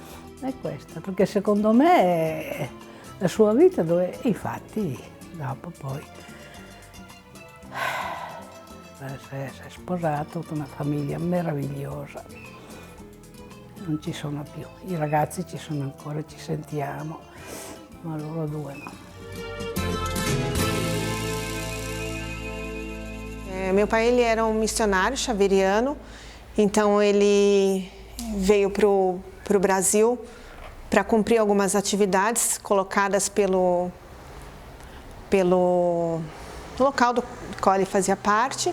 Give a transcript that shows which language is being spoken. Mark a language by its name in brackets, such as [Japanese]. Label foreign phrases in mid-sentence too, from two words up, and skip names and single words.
[Italian] È questa, perché secondo me la sua vita dove, infatti, dopo poi si è sposato con una famiglia meravigliosa. Non ci sono più, i ragazzi ci sono ancora, ci sentiamo, ma loro due no. [Portuguese] Meu pai ele era um missionário xaveriano, então ele veio para o Brasil para cumprir algumas atividades colocadas pelo local do qual ele fazia parte.